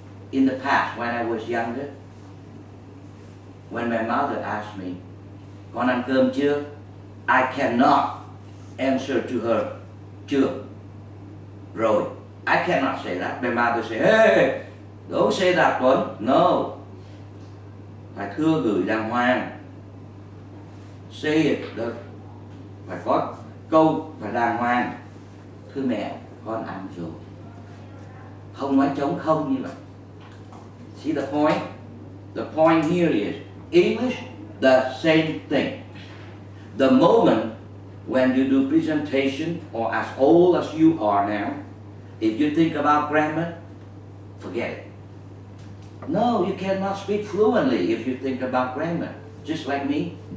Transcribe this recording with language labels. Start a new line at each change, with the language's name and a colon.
English: In the past, when I was younger, when my mother asked me,
Vietnamese: con ăn cơm chưa?
English: I cannot answer to her,
Vietnamese: chưa. Rồi,
English: I cannot say that. My mother say, hey, don't say that, Tuấn. No.
Vietnamese: Phải thưa gửi đàng hoàng.
English: Say it.
Vietnamese: Phải có câu phải đàng hoàng. Thưa mẹ, con ăn rồi. Không nói trống không như vậy.
English: See the point? The point here is English, the same thing. The moment when you do presentation, or as old as you are now, if you think about grammar, forget it. No, you cannot speak fluently if you think about grammar. Just like me.